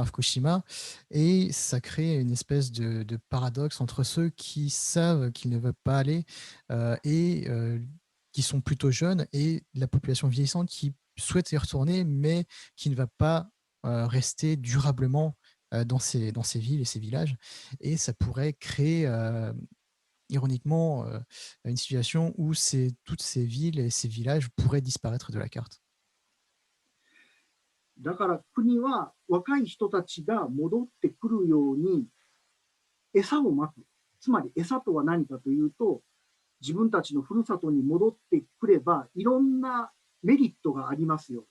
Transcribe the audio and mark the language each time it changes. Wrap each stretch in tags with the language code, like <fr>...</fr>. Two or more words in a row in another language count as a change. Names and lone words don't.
<fr>Fukushima, et ça crée une espèce de paradoxe entre ceux qui savent qu'ils ne veulent pas aller et qui sont plutôt jeunes, et la population vieillissante qui souhaite y retourner mais qui ne va pas rester durablement dans ces villes et ces villages, et ça pourrait créer ironiquement une situation où toutes ces villes et ces villages pourraient disparaître de la carte.</fr> <ja>だから国は若い人たちが戻ってくるように餌をまく。つまり餌とは何かというと、自分たちのふるさとに戻ってくればいろんなメリットがありますよ。</ja>